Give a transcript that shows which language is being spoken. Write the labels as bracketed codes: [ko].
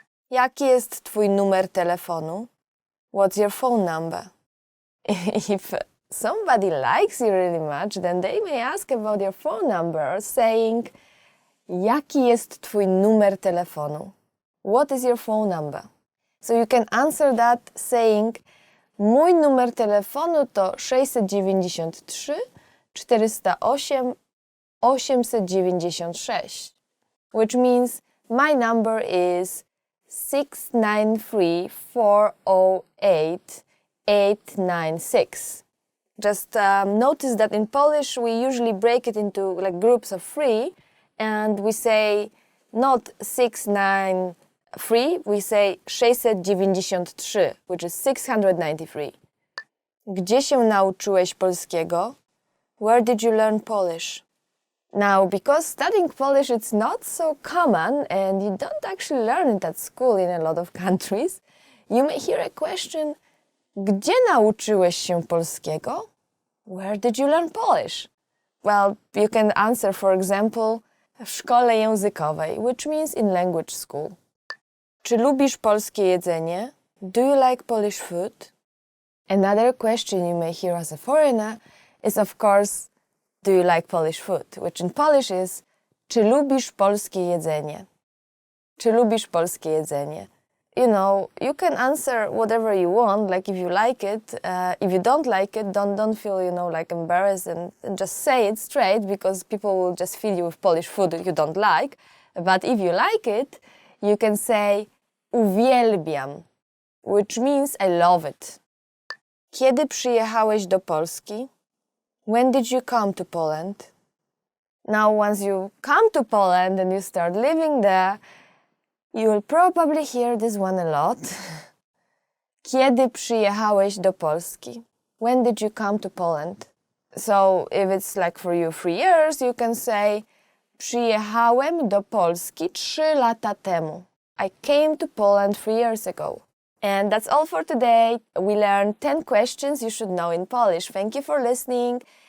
[pl] Jaki jest twój numer telefonu? [en] What's your phone number? If somebody likes you really much, then they may ask about your phone number, saying, [pl] jaki jest twój numer telefonu? [en] What is your phone number? So you can answer that saying, [pl] mój numer telefonu to 693 408 896, [en] which means my number is 693 408 896. Just notice that in Polish we usually break it into like groups of 3 and we say not 693, we say 693, which is 693. [pl] Gdzie się nauczyłeś polskiego? [en] Where did you learn Polish? Now, because studying Polish it's not so common and you don't actually learn it at school in a lot of countries, you may hear a question, [pl] gdzie nauczyłeś się polskiego? [en] Where did you learn Polish? Well, you can answer, for example, [pl] w szkole językowej, [en] which means in language school. [pl] Czy lubisz polskie jedzenie? [en] Do you like Polish food? Another question you may hear as a foreigner is, of course, do you like Polish food? Which in Polish is, [pl] czy lubisz polskie jedzenie? Czy lubisz polskie jedzenie? [en] You know, you can answer whatever you want, like if you like it. If you don't like it, don't feel, like embarrassed and just say it straight, because people will just feed you with Polish food that you don't like. But if you like it, you can say uwielbiam, which means I love it. [pl] Kiedy przyjechałeś do Polski? [en] When did you come to Poland? Now, once you come to Poland and you start living there, you will probably hear this one a lot. [pl] Kiedy przyjechałeś do Polski? [en] When did you come to Poland? So, if it's like for you 3 years, you can say [pl] przyjechałem do Polski 3 lata temu. [en] I came to Poland 3 years ago. And that's all for today. We learned 10 questions you should know in Polish. Thank you for listening.